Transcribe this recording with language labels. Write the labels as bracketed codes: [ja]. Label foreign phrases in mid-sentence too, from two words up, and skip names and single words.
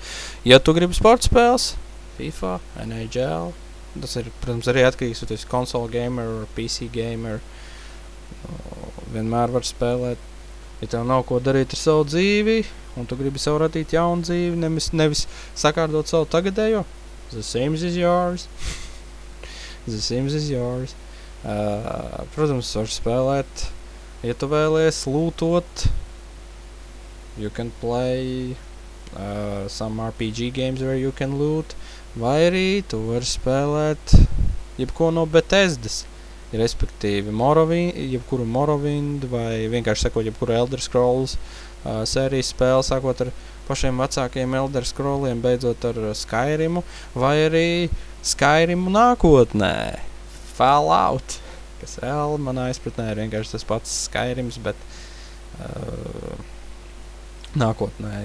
[lv] Ja tu gribi sporta spēles, FIFA, NHL, tas ir, protams, arī atkarīgs, vai tu esi [en] console gamer [lv] vai [en] PC gamer, [lv] vienmēr var spēlēt. Ja tev nav ko darīt ar savu dzīvi, un tu gribi sev radīt jaunu dzīvi, nevis sakārdot savu tagadējo, [en] the Sims is yours. The Sims is yours. [lv] Protams, var spēlēt, ja tu vēlies lūtot, [en] you can play some RPG games where you can loot, [lv] vai arī tu vari spēlēt jebko no Bethesdas, respektīvi jebkuru Morrowind, vai vienkārši sakot, jebkuru Elder Scrolls sērijas spēli, sākot ar pašiem vecākajiem Elder Scrolliem, beidzot ar Skyrimu, vai arī Skyrimu nākotnē, Fallout, kas reāli manā izpratnē ir vienkārši tas pats Skyrims, bet nākotnē.